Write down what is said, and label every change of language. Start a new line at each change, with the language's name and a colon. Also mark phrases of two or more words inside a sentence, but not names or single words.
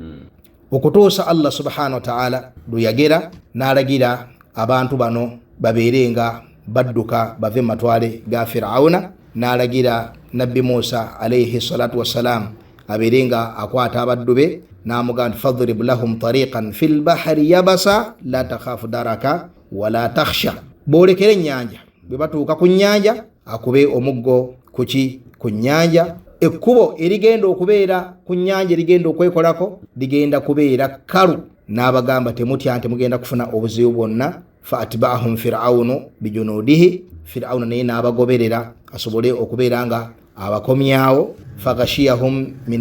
Ganda: okutuusa
Arabic: الله سبحانه وتعالى
Ganda: luyagera n'alagira abantu bano babeere nga badduka bave mu matwale ga Firawuna n'alagira nabbi Musa
Arabic: عليه الصلاة والسلام
Ganda: abeere nga akwata abaddu be n'amugamba
Arabic: فاضرب لهم طريقا في البحر يبسا لا تخاف دركا ولا تخشى
Ganda: boolekera ennyanja bwe batuuka ku nnyanja akube omuggo ku nnyanja ekkubo erigenda okubeera ku nnyanja erigenda okwekolako ligenda kubeera kalu n'abagamba temutya nti mugenda kufuna obuzibu bwonna
Arabic: فأتبعهم فرعون بجنوده
Ganda: Firawuna naye n'abagoberera asobole okubeera nga abakomyawo
Arabic: فغشيهم من